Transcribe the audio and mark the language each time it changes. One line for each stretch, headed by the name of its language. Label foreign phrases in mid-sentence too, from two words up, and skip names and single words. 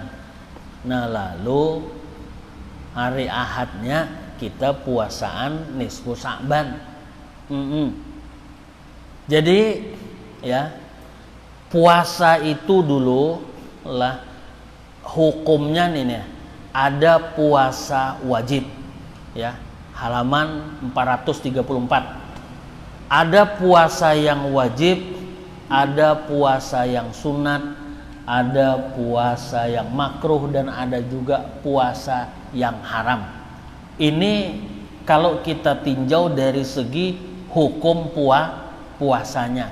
Indonesian: Nah lalu hari Ahadnya kita puasaan nisfu Sa'ban. Jadi ya puasa itu dulu lah hukumnya nih ada puasa wajib ya halaman 434. Ada puasa yang wajib, ada puasa yang sunat, ada puasa yang makruh dan ada juga puasa yang haram. Ini kalau kita tinjau dari segi hukum puasanya.